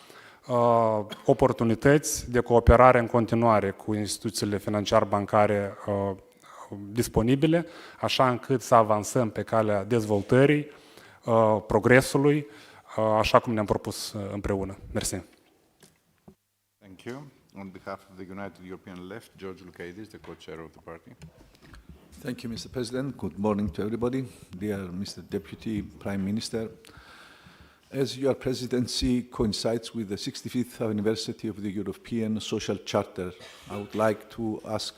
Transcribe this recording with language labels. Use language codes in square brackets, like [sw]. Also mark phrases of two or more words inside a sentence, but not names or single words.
[ro] oportunități de cooperare în continuare cu instituțiile financiar-bancare disponibile, așa încât să avansăm pe calea dezvoltării, progresului, așa cum ne-am propus împreună. Mersi. [en] Thank you. On behalf of the United European Left, George Lucaidis, the co-chair of the party. Thank you, Mr. President. Good morning to everybody. Dear Mr. Deputy Prime Minister, as your presidency coincides with the 65th anniversary of the European Social Charter, I would like to ask